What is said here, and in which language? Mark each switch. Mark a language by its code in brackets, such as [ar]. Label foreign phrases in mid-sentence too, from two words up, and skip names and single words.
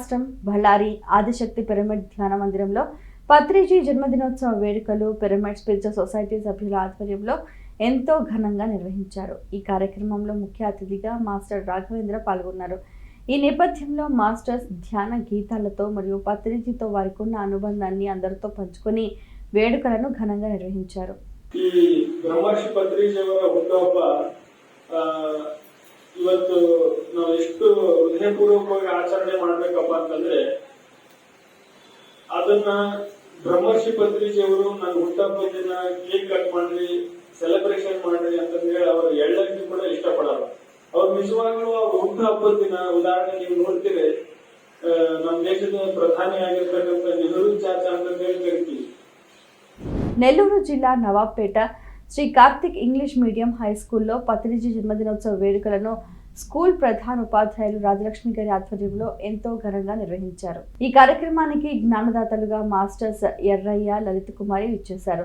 [te] రాష్ట్రం బళ్ళారి ఆదిశక్తి పిరమిడ్ ధ్యాన మందిరంలో పత్రిజీ జన్మదినోత్సవ వేడుకలు పిరమిడ్ స్పిరిచువల్ సొసైటీ సభ్యుల ఆధ్వర్యంలో ఎంతో ఘనంగా నిర్వహించారు. ఈ కార్యక్రమంలో ముఖ్య అతిథిగా మాస్టర్ రాఘవేంద్ర పాల్గొన్నారు. ఈ నేపథ్యంలో మాస్టర్స్ ధ్యాన గీతాలతో మరియు పత్రిజీతో వారికి ఉన్న అనుబంధాన్ని అందరితో పంచుకొని వేడుకలను ఘనంగా నిర్వహించారు. [kn] ಈ ಬ್ರಹ್ಮರ್ಷಿ ಪತ್ರಿಜಿಯವರ ಹುಟ್ಟುಹಬ್ಬ ಇವತ್ತು ನಾವು ಎಷ್ಟು ಹೃದಯಪೂರ್ವಕವಾಗಿ ಆಚರಣೆ ಮಾಡ್ಬೇಕಪ್ಪ ಅಂತಂದ್ರೆ ಅದನ್ನ ಬ್ರಹ್ಮರ್ಷಿ ಪತ್ರಿಜಿಯವರು ನನ್ನ ಹುಟ್ಟುಹಬ್ಬದ ದಿನ [en] cake cut [kn] ಮಾಡ್ರಿ ಸೆಲೆಬ್ರೇಷನ್ ಮಾಡ್ರಿ ಅಂತಂದೇಳಿ ಅವರು ಎಳ್ಳಂಟಿ ಕೂಡ ಇಷ್ಟಪಡಲ್ಲ. ಅವ್ರು ನಿಜವಾಗ್ಲೂ ಅವ್ರ ಹುಟ್ಟುಹಬ್ಬದ ದಿನ ಉದಾಹರಣೆ ನೀವು ನೋಡ್ತೀರಿ, ನಮ್ಮ ದೇಶದ ಪ್ರಧಾನಿ ಆಗಿರ್ತಕ್ಕಂಥ ನೆಹರು ಚಾಚಾ ಅಂತಂದೇಳಿ ಕರಿತೀವಿ. [te] నెల్లూరు జిల్లా నవాబ్పేట శ్రీ కార్తిక్ ఇంగ్లీష్ మీడియం హై స్కూల్లో పత్రిజీ జన్మదినోత్సవ వేడుకలను స్కూల్ ప్రధాన ఉపాధ్యాయులు రాజలక్ష్మి గారి ఆధ్వర్యంలో ఎంతో ఘనంగా నిర్వహించారు. ఈ కార్యక్రమానికి జ్ఞానదాతలుగా మాస్టర్స్ ఎర్రయ్య, లలిత కుమారి ఇచ్చేశారు.